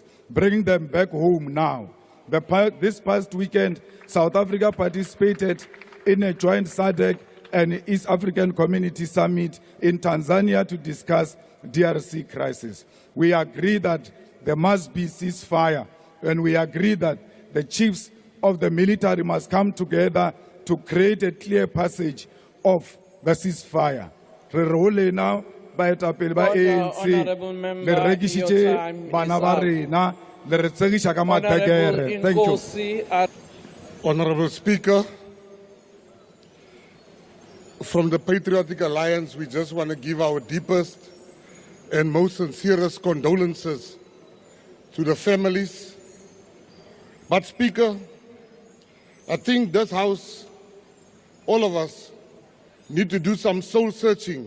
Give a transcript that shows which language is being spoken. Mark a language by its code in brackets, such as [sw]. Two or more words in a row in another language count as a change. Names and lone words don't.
[en] Bring them back home now. This past weekend, South Africa participated in a joint SADC and East African Community Summit in Tanzania to discuss DRC crisis. We agree that there must be ceasefire, and we agree that the chiefs of the military must come together to create a clear passage of the ceasefire. [st] Re role now ba etapele ba ANC le rekisitse bana ba rena le re tsegisha ka madagere. [en] Thank you. Honorable Speaker, from the Patriotic Alliance, we just want to give our deepest and most sincerest condolences to the families. But Speaker, I think this House, all of us, need to do some soul searching.